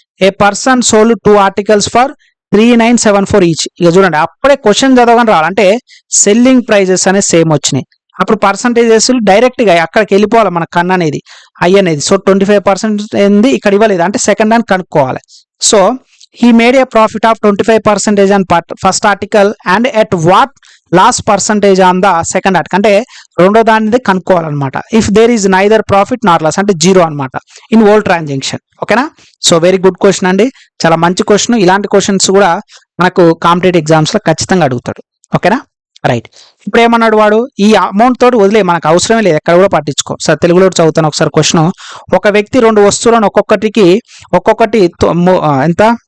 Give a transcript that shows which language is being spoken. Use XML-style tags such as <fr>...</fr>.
<en>A person sold 2 articles for 3974 each.</en> <te>ఇక చూడండి, అప్పుడే క్వశ్చన్ చదవగానే రావాలంటే సెల్లింగ్ ప్రైజెస్ అనేది సేమ్ వచ్చినాయి. అప్పుడు పర్సంటేజెస్ డైరెక్ట్గా అక్కడికి వెళ్ళిపోవాలి మన కన్ను అనేది, ఐ అనేది. సో 25% ఏంది ఇక్కడ ఇవ్వలేదు అంటే సెకండ్ హ్యాండ్ కనుక్కోవాలి.</te> <en>So he made a profit of 25% on first article and at what loss percentage on the second article.</en> <te>అంటే రెండో దానిది కనుక్కోవాలన్నమాట.</te> <en>if there is neither profit not loss</en> <te>అంటే 0 అనమాట</te> <en>In old transaction.</en> <te>ఓకేనా, సో వెరీ గుడ్ క్వశ్చన్ అండి, చాలా మంచి question. ఇలాంటి క్వశ్చన్స్ కూడా మనకు కాంపిటేటివ్ ఎగ్జామ్స్ లో ఖచ్చితంగా అడుగుతాడు. ఓకేనా, రైట్. ఇప్పుడు ఏమన్నాడు వాడు? ఈ అమౌంట్ తోటి వదిలే, మనకు అవసరమే లేదు, ఎక్కడ కూడా పట్టించుకో. సార్ తెలుగులో చదువుతాను ఒకసారి క్వశ్చన్. ఒక వ్యక్తి 2 వస్తువులను ఒక్కొక్కటి ఎంత</te>